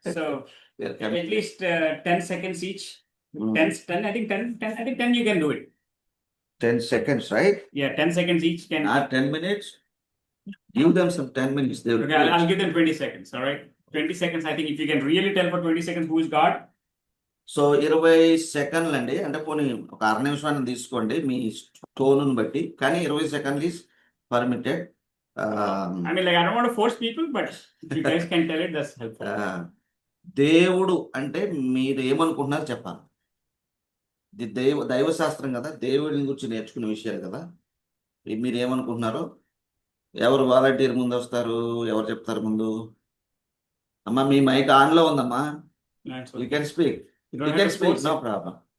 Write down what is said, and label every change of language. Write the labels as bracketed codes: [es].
[en] So at least 10 seconds each. 10, I think 10 you can do it. 10 seconds, right? Yeah, 10 seconds each can. Not 10 minutes. Give them some 10 minutes. They will Okay, I'll give them 20 seconds. All right, 20 seconds. I think if you can really tell for 20 seconds who is God. [te] So 20 సెకండ్లు అండి, అంటే పోనీ ఒక అర నిమిషాన్ని తీసుకోండి మీ tone బట్టి, కానీ 20 సెకండ్లు is permitted. [en] I mean, like, I don't want to force people, but if you guys can tell it, that's helpful. [te] దేవుడు అంటే మీరు ఏమనుకుంటున్నారు చెప్పాలి. ఇది దైవశాస్త్రం కదా, దేవుడిని గురించి నేర్చుకునే విషయాలు కదా. మీరు ఏమనుకుంటున్నారో, ఎవరు వాలంటీర్ ముందు వస్తారు, ఎవరు చెప్తారు ముందు? అమ్మా మీ మైక్ ఆన్లో ఉందమ్మా, [en] You can speak, no problem.